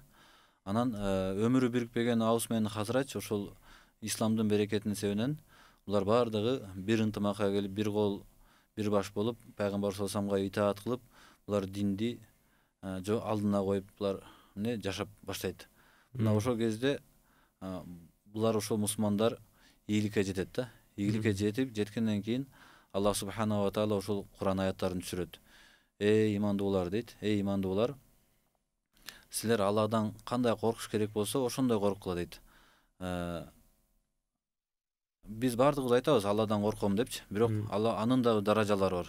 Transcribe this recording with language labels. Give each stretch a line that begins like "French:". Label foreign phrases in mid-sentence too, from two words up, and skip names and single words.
Kyrgyz: Анан өмүрү бирикпеген Аус менен Хазрач ошол исламдын берекетинин себебинен булар баардыгы бир ынтымакка келип, бир кол, бир баш болуп, пайгамбар
Arabic: صلى الله عليه وسلم
Kyrgyz: итаат кылып, булар динди алдына коюп булар жашап баштайт. Мына ошол кезде булар ошол мусулмандар ийгиликке жетет да. Ийгиликке жеткенден кийин Аллах
Arabic: سبحانه وتعالى
Kyrgyz: ошол Куран аяттарын түшүрөт. Эй имандуулар дейт. Эй имандуулар, силер Алладан кандай коркуш керек болсо ошондой коркула дейт. Биз баардыгыбыз айтабыз Алладан корком депчи, бирок анын да даражалары бар.